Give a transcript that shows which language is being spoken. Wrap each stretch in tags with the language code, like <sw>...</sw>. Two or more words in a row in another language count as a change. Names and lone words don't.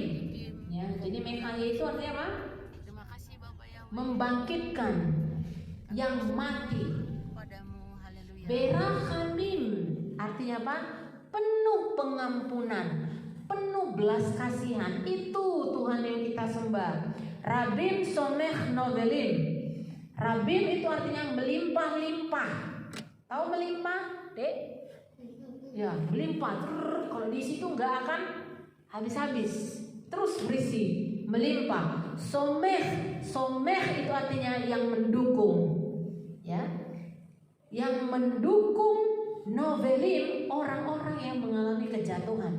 <id>Ya, jadi Mechaye itu artinya apa? Membangkitkan yang mati. Berachamim artinya apa? Penuh pengampunan, penuh belas kasihan. Itu Tuhan yang kita sembah.</id> <he>רבים סומך נופלים.</he> <id>Rabim itu artinya melimpah-limpah. Tahu melimpah, Dek? Ya, melimpah. Kalau di situ nggak akan habis-habis, terus berisi, melimpah. Somech itu artinya yang mendukung, ya, yang mendukung novelim, orang-orang yang mengalami kejatuhan.</id>